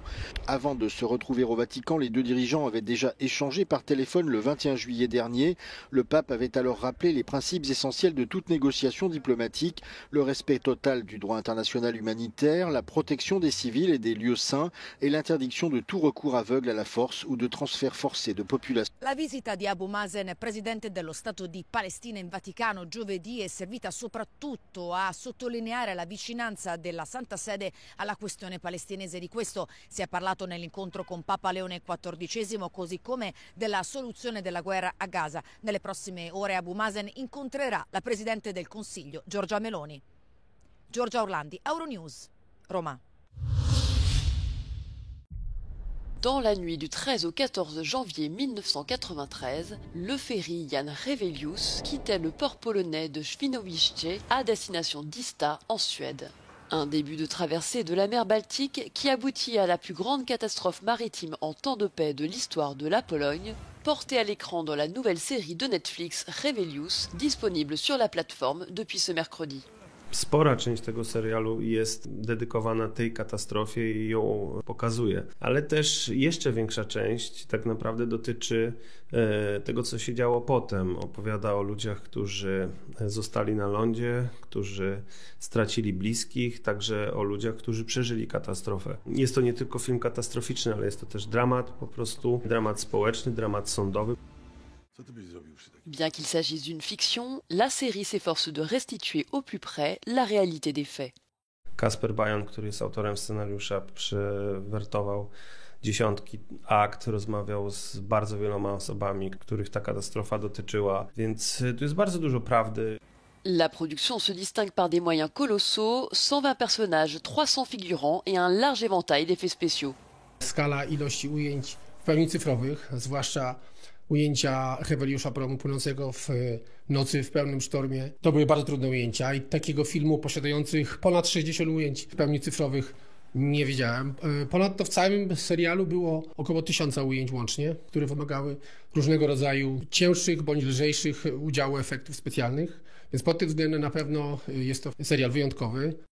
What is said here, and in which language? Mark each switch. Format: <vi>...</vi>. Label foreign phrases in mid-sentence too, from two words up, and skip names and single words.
<fr>Avant de se retrouver au Vatican, les deux dirigeants avaient déjà échangé par téléphone le 21 juillet dernier. Le pape avait alors rappelé les principes essentiels de toute négociation diplomatique, le respect total du droit international humanitaire, la protection des civils et des lieux saints et l'interdiction de tout recours aveugle à la force ou de transfert forcé de population.</fr> <it>La visita di Abu Mazen, presidente dello Stato di Palestina in Vaticano giovedì, è servita soprattutto a sottolineare la vicinanza della Santa Sede alla questione palestinese. Di questo si è parlato nell'incontro con Papa Leone XIV, così come della soluzione della guerra a Gaza. Nelle prossime ore Abu Mazen incontrerà la Presidente del Consiglio, Giorgia Meloni. Giorgia Orlandi, Euronews, Roma.</it> <fr>Dans la nuit du 13 au 14 janvier 1993, le ferry Jan Revelius quittait le port polonais de Świnoujście à destination d'Ista en Suède. Un début de traversée de la mer Baltique qui aboutit à la plus grande catastrophe maritime en temps de paix de l'histoire de la Pologne, portée à l'écran dans la nouvelle série de Netflix Revelius, disponible sur la plateforme depuis ce mercredi.</fr> <pl>Spora część tego serialu jest dedykowana tej katastrofie i ją pokazuje, ale też jeszcze większa część tak naprawdę dotyczy tego, co się działo potem. Opowiada o ludziach, którzy zostali na lądzie, którzy stracili bliskich, także o ludziach, którzy przeżyli katastrofę. Jest to nie tylko film katastroficzny, ale jest to też dramat, po prostu dramat społeczny, dramat sądowy.</pl> <fr>Bien qu'il s'agisse d'une fiction, la série s'efforce de restituer au plus près la réalité des faits.</fr> <pl>Kasper Bajon, który jest autorem scenariusza, przewertował dziesiątki akt, rozmawiał z bardzo wieloma osobami, których ta katastrofa dotyczyła, więc tu jest bardzo dużo prawdy.</pl> <fr>La production se distingue par des moyens colossaux, 120 personnages, 300 figurants et un large éventail d'effets spéciaux.</fr> <pl>Skala ilości ujęć w pełni cyfrowych, zwłaszcza ujęcia Heweliusza Promu płynącego w nocy w pełnym sztormie, to były bardzo trudne ujęcia i takiego filmu posiadających ponad 60 ujęć w pełni cyfrowych nie wiedziałem. Ponadto w całym serialu było około 1000 ujęć łącznie, które wymagały różnego rodzaju cięższych bądź lżejszych udziału efektów specjalnych, więc pod tym względem na pewno jest to serial wyjątkowy.</pl>